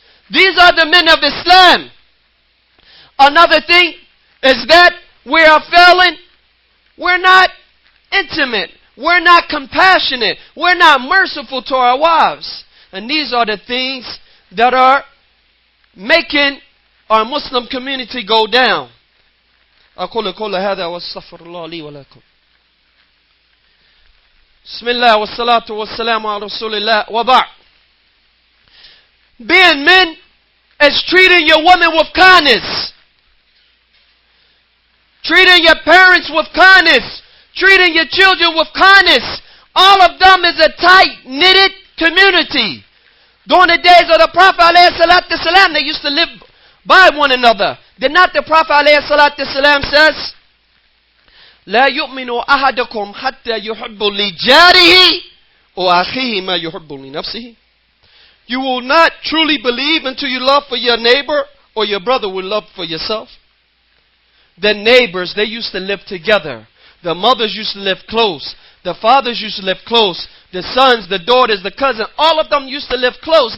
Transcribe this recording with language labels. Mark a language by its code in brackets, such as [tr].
[en] These are the men of Islam. Another thing is that we are failing. We're not intimate. We're not compassionate. We're not merciful to our wives. And these are the things that are making our Muslim community go down. [ar] أقول قولي هذا واستغفر الله لي ولكم. بسم الله والصلاة والسلام على رسول الله وبعد. [en] Being men is treating your woman with kindness. Treating your parents with kindness. Treating your children with kindness. All of them is a tight-knitted community. During the days of the Prophet ﷺ, they used to live by one another. Did not the Prophet ﷺ says, [ar] لا يؤمن أحدكم حتى يحب لجاره وأخيه ما يحب لنفسه. [en] You will not truly believe until you love for your neighbor or your brother will love for yourself. The neighbors, they used to live together. The mothers used to live close. The fathers used to live close. The sons, the daughters, the cousins, all of them used to live close.